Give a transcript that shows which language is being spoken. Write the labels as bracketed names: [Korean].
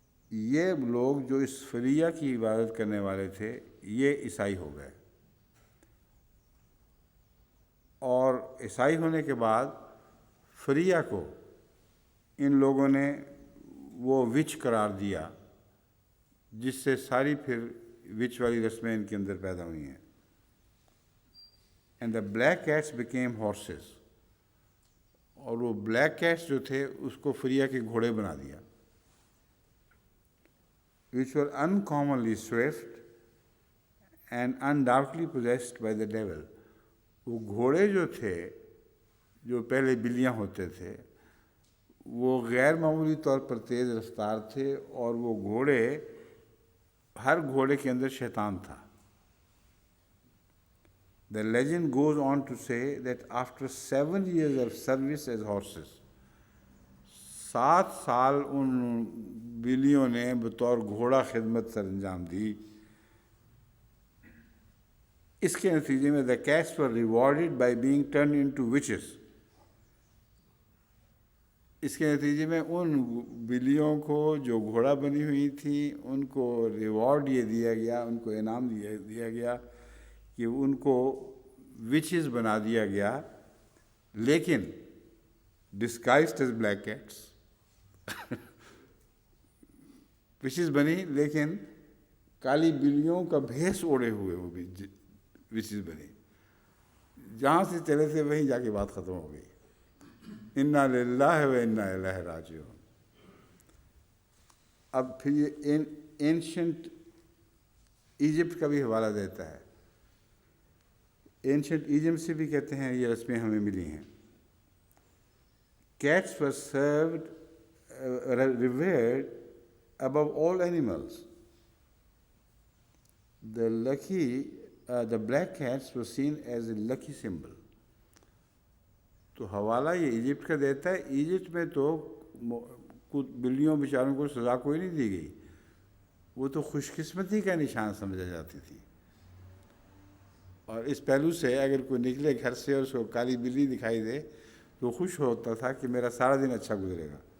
[Urdu] یہ لوگ جو اس فریا کی عبادت کرنے والے تھے یہ عیسائی ہو گئے، اور عیسائی ہونے کے بعد فریا کو ان لوگوں نے وہ وچ قرار دیا، جس سے ساری پھر وچ والی رسمیں ان کے اندر پیدا ہوئی ہیں. [English] and the black cats became horses, [Urdu] اور وہ بلیک کیٹس جو تھے اس کو فریا کے گھوڑے بنا دیا. [English] which were uncommonly swift and undoubtedly possessed by the devil. [Urdu] وہ گھوڑے جو تھے، جو پہلے بلیاں ہوتے تھے، وہ غیر معمولی طور پر تیز رفتار تھے، اور وہ گھوڑے، ہر گھوڑے کے اندر شیطان تھا. [English] The legend goes on to say that after 7 years of service as horses, [Urdu] 7 سال ان بلیوں نے بطور گھوڑا خدمت سر انجام دی. اس کے نتیجے میں [English] the cats were rewarded by being turned into witches. [Urdu] اس کے نتیجے میں ان بلیوں کو جو گھوڑا بنی ہوئی تھیں ان کو ریوارڈ یہ دیا گیا، ان کو انعام دیا گیا کہ ان کو وچز بنا دیا گیا، لیکن [English] Disguised as black cats. [Urdu] وچز بنی لیکن کالی بلیوں کا بھیس اوڑے ہوئے وہ بھی وچز بنی. جہاں سے چلے تھے وہیں جا کے بات ختم ہو گئی. انا للہ و انا الیہ راجعون. اب پھر یہ اینشنٹ ایجپٹ کا بھی حوالہ دیتا ہے. اینشنٹ ایجپٹ سے بھی کہتے ہیں یہ رسمیں ہمیں ملی ہیں. [English] Cats were served, revered above all animals. The black cats were seen as a lucky symbol. [Urdu] تو حوالہ یہ ایجپٹ کا دیتا ہے. ایجپٹ میں تو بلیوں بیچاروں کو سزا کوئی نہیں دی گئی، وہ تو خوش قسمتی کا نشان سمجھا جاتی تھی. اور اس پہلو سے اگر کوئی نکلے گھر سے اور اس کو کالی بلی دکھائی دے تو خوش ہوتا تھا کہ میرا سارا دن اچھا گزرے گا.